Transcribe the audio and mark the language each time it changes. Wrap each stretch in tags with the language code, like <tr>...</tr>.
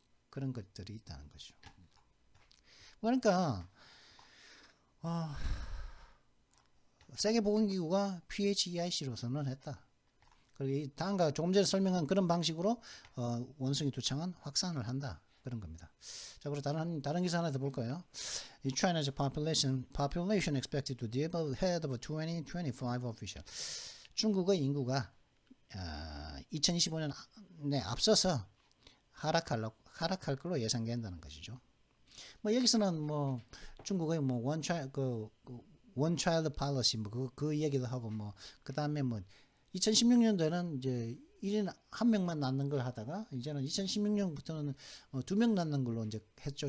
<ko>그런 것들이 있다는 거죠. 그러니까 세계보건기구가 PHEIC로 선언했다. 그리고 다음과 조금 전에 설명한 그런 방식으로 원숭이 두창은 확산을 한다. 그런 겁니다. 자, 그리고 다른 기사 하나 더 볼까요?</ko> <en>China's population expected to dip ahead of 2025 official.</en> <ko>중국의 인구가 2025년에 앞서서 하락할 걸로 예상된다는 것이죠. 뭐 여기서는 뭐 중국의 뭐 one child policy 뭐 그 얘기도 하고, 뭐 그다음에 뭐 2016년도에는 이제 1인 한 명만 낳는 걸 하다가 이제는 2016년부터는 2명 낳는 걸로 이제 했죠.</ko>